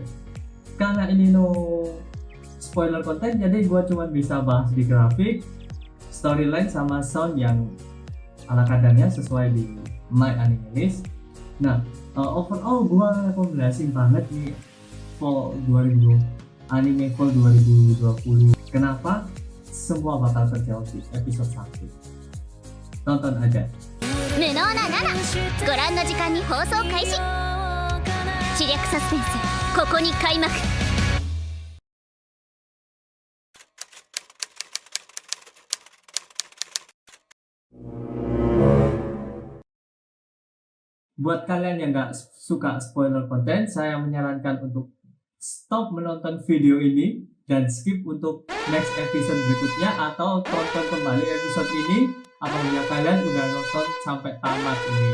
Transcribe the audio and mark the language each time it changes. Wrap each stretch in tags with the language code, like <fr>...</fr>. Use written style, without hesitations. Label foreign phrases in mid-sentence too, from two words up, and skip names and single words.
<id>Karena ini</id> <en>no spoiler</en> <id>konten, jadi gua cuma bisa bahas di grafik, storyline sama sound yang ala kadarnya sesuai di My Anime List. Nah overall gua rekomendasi banget nih Fall 2020 Anime Fall 2020. Kenapa? Semua bakal terjawab di episode 1. Tonton aja.</id> <ja>無能な7ご覧の時間に放送開始知略サスペンスここに開幕</ja> <id>Buat kalian yang gak suka spoiler konten, saya menyarankan untuk stop menonton video ini dan skip untuk</id> <en>next episode</en> <id>berikutnya, atau tonton kembali episode ini apabila kalian udah nonton sampai tamat ini.</id>